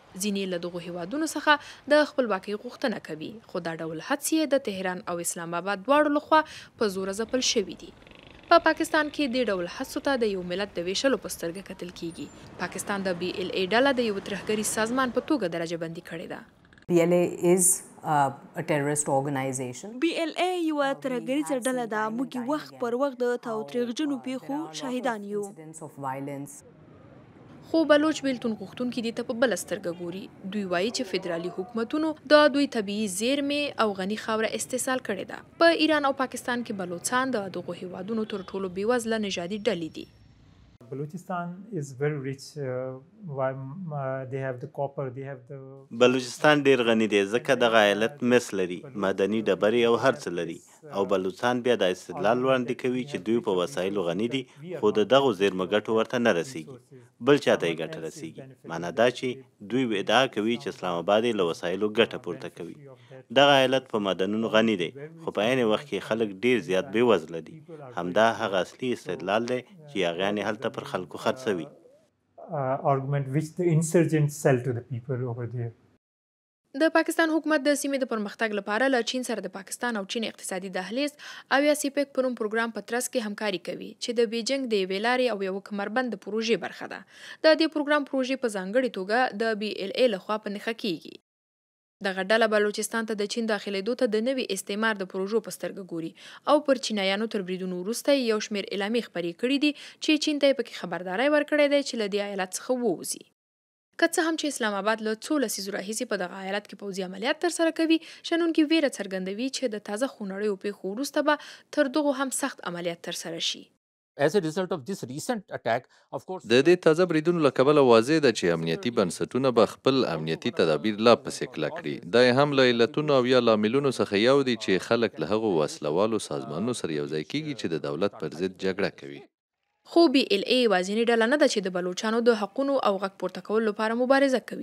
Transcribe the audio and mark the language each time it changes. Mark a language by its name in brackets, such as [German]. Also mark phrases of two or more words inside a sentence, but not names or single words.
[Pashto] ځینې له دغو هیوادونو څخه د خپلواکۍ غوښتنه کوي، خو دا ډول هڅې د تهران او اسلام آباد دواړو لخوا په زوره ځپل شوي دي. په پاکستان کې د ډول هڅو ته د یو ملت د ویشلو په سترګه کتل کیږي. پاکستان د BLA ډله د یو ترهګري سازمان په توګه درجه بندي کړې ده. [English] BLA is a terrorist organization. [Pashto] BLA یوه ترهګریزه ډله ده. موږ وخت پر وخت د تاوتریخجنو پیښو شاهدان یو. خو بلوچ بیلتون غوښتونکي دې ته په بله سترګه ګوري. دوی وایي چې فدرالي حکومتونو د دوی طبیعي زیرمې او غني خاوره استحصال کړې ده. په ایران او پاکستان کې بلوچستان د دغو هیوادونو تر ټولو بېوزله نژادي ډلې دي. [English] Balochistan is very rich. They have the copper. They have the. [Pashto] بلوچستان ډیر غني دی ځکه دغه ایالت مس لري، معدني ډبرې او هر څه لري. او بلوچستان بیا د استدلال وړاندې کوي چې دوی په وسایلو غني دي، خو د دغو زیرمو ګټو ورته نه رسیږي. بل چاته یې ګټه رسیږي. معنا دا چې دوی ادعا کوي چې اسلام آباد یې له وسایلو ګټه پورته کوي. دغه ایالت په معدنونو غني دی، خو په عین وخت کې خلک ډیر زیات بېوزله دي. همدا هغه اصلي استدلال دی چې هغیان یې هلته پر خلکو خرڅوي. [English] Argument which the insurgents sell to the people over there. [Pashto] د پاکستان حکومت د سیمې د پرمختګ لپاره له چین سره د پاکستان او چین اقتصادي دهلیز او یا سیپیک په نوم پروګرام په ترڅ کې همکاري کوي چې د بیجینګ د یوې لارې او یوه کمربند د پروژې برخه ده. د دې پروګرام پروژې په ځانګړې توګه د BLA لخوا په نښه کیږي. دغه ډله بلوچستان ته د چین داخلېدو ته د نوي استعمار د پروژو په سترګه ګوري او پر چینایانو تر بریدونو وروسته یو شمېر اعلامیې خپرې کړي دي چې چین ته یې پکې خبرداری ورکړی دی چې له دې ایالت څخه ووځي. که څه هم چې اسلام آباد له څو لسیزو راهیسې په دغه ایالت کې پوځي عملیات ترسره کوي، شنونکي ویره څرګندوي چې د تازه خونړیو پیښو وروسته به تر دغو هم سخت عملیات ترسره شي. [English] As a result of this recent attack, of course, [Pashto] د دې تازه بریدونو له کبله واضح ده چې امنیتي بنسټونه به خپل امنیتي تدابیر لا پسې کلک کړي. دا یې هم له علتونو او یا لاملونو څخه یو دی چې خلک له هغو وسلوالو سازمانونو سره یوځای کیږي چې د دولت پر ضد جګړه کوي. خو BLA یوازینۍ ډله نه ده چې د بلوچانو د حقونو او غږ پورته کولو لپاره مبارزه کوي.